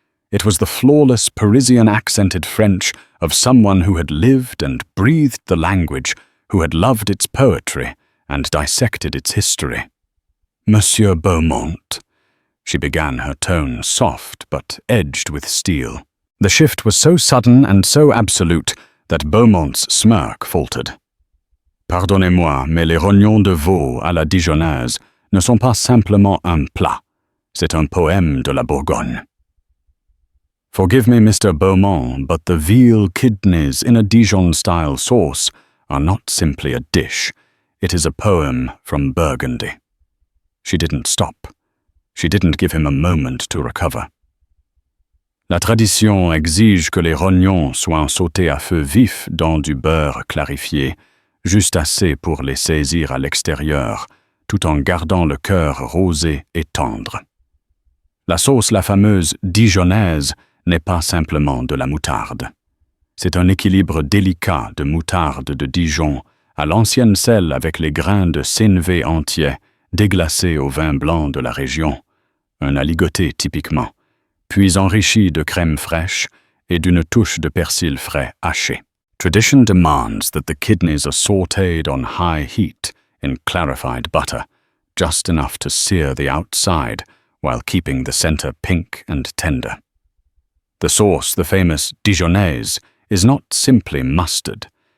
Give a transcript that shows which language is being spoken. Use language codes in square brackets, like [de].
[en] It was the flawless, Parisian-accented French of someone who had lived and breathed the language, who had loved its poetry and dissected its history. "Monsieur Beaumont," she began, her tone soft but edged with steel. The shift was so sudden and so absolute that Beaumont's smirk faltered. [fr] "Pardonnez-moi, mais les rognons de veau à la dijonnaise ne sont pas simplement un plat. C'est un poème de la Bourgogne." [en] "Forgive me, Mr. Beaumont, but the veal kidneys in a Dijon-style sauce are not simply a dish. It is a poem from Burgundy." She didn't stop. She didn't give him a moment to recover. [fr] "La tradition exige que les rognons soient sautés à feu vif dans du beurre clarifié, juste assez pour les saisir à l'extérieur, tout en gardant le cœur rosé et tendre. La sauce, la fameuse dijonnaise, n'est pas simplement de la moutarde. C'est un équilibre délicat de moutarde de Dijon, à l'ancienne sel avec les grains de sénévé entiers, déglacés au vin blanc de la région, un aligoté typiquement, puis enrichi de crème fraîche et d'une touche de persil frais haché. [en] Tradition demands that the kidneys are sautéed on high heat in clarified butter, just enough to sear the outside while keeping the center pink and tender. The sauce, the famous Dijonnaise, is not simply mustard.